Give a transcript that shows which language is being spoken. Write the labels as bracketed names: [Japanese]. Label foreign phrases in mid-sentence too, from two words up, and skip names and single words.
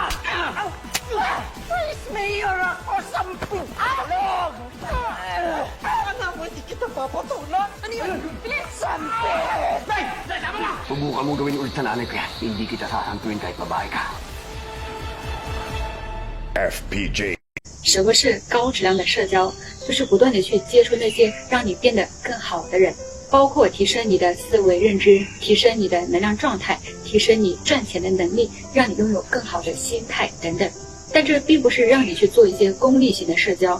[English] Vice Mayor [Filipino] ako sa Alog! Alam mo, hindi kita papatulan. Ano yun? Sampit! Nay! Nay, tama na! Subukan mong gawin ulit sa nanay ko yan. Hindi kita sasantuin kahit babae ka. FPJ [Chinese] 什么是高质量的社交？就是不断的去接触那些让你变得更好的人，包括提升你的思维认知，提升你的能量状态，提升你赚钱的能力，让你拥有更好的心态等等。但这并不是让你去做一些功利型的社交。